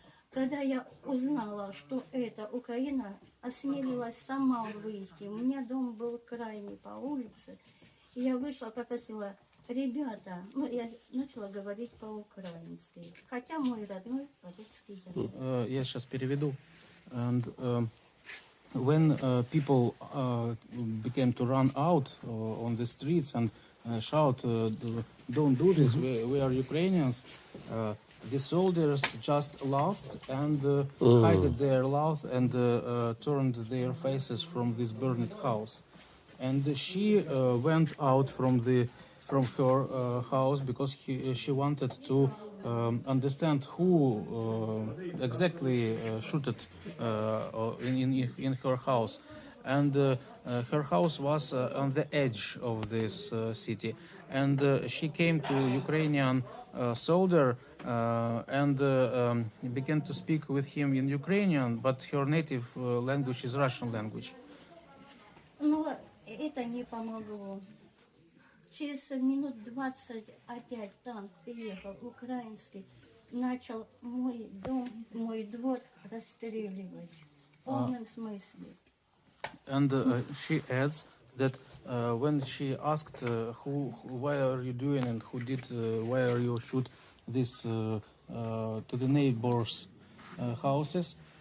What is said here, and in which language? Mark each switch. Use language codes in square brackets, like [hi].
[ru] Когда я узнала, что это Украина, осмелилась сама выйти. У меня дом был крайний по улице. И я вышла, попросила, ребята, ну, я начала говорить по-украински. Хотя мой родной по-русски язык. Я сейчас переведу. [en] And when people began to run out on the streets and shout, "Don't do this! We are Ukrainians!" The soldiers just laughed and hid their laugh and turned their faces from this burned house. And she went out from her house because she wanted to understand who exactly shot in her house. And her house was on the edge of this city. And she came to Ukrainian soldier and began to speak with him in Ukrainian, but her native language is Russian language. [ru] Но это не помогло. Через минут 20 опять танк приехал, украинский, начал мой дом, мой двор расстреливать. В полном смысле. [en] And she adds that when she asked why are you doing and why are you shoot this to the neighbors' houses,